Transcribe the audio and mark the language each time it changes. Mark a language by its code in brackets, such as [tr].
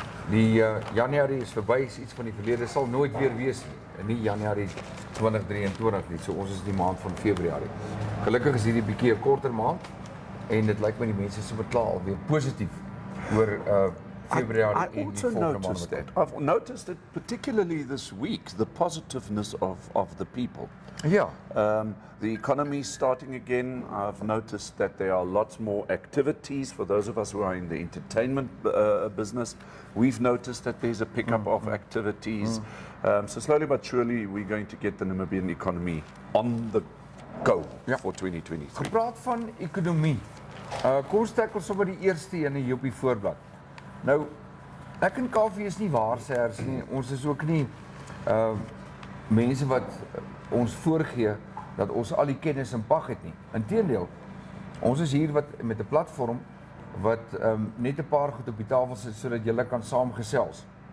[af] Die Januarie is verby, is iets van die verlede, sal nooit weer wees nie. Nie Januarie 2023 nie. So ons is die maand van Februarie. Gelukkig is hierdie bietjie 'n korter maand en dit lyk my die mense se beklaar alweer positief oor Februarie [en] I also noticed that. I've noticed that particularly this week, the positiveness of the people. [af] Ja. [en] The economy is starting again. I've noticed that there are lots more activities for those of us who are in the entertainment business. We've noticed that there's a pickup of activities. So slowly but surely we're going to get the Namibian economy on the go for 2023. [af] Gepraat van ekonomie. Kom ons tackle sommer die eerste een hier op die voorblad. Nou, ek en Kaufeee is nie waarsêers nie. Ons is ook nie mense wat ons voorgee dat ons al die kennis in pag het nie. Inteendeel, ons is hier met 'n platform wat net 'n paar goed op die tafel sit sodat julle kan saamgesels.